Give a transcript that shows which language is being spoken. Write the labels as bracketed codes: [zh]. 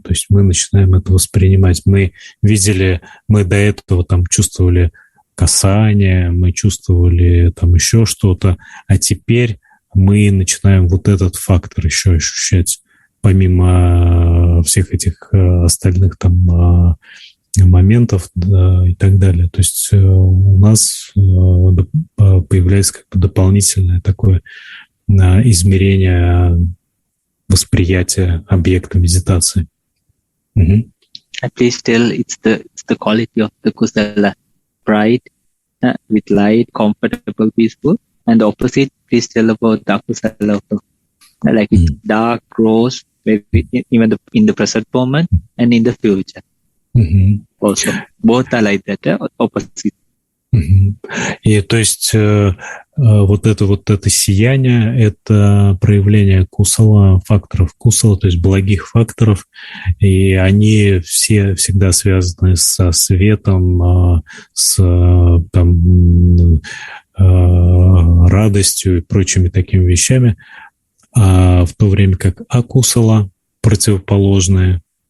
[ru] То есть мы начинаем это воспринимать. Мы до этого там чувствовали касание, мы чувствовали там еще что-то, а теперь мы начинаем вот этот фактор еще ощущать, помимо всех этих остальных там моментов, да, и так далее. То есть у нас появляется как бы дополнительное такое измерение восприятия объекта медитации. [en] Please tell it's the quality of the kusala, bright, with light, comfortable, peaceful, and the opposite. Please tell about the kusala, like it's dark, gross, maybe even in the present moment and in the future. Also, both are like that, opposite. [ru] И то есть вот это сияние, это проявление кусала, факторов кусала, то есть благих факторов, и они все всегда связаны со светом, с там, радостью и прочими такими вещами, а в то время как акусала, противоположные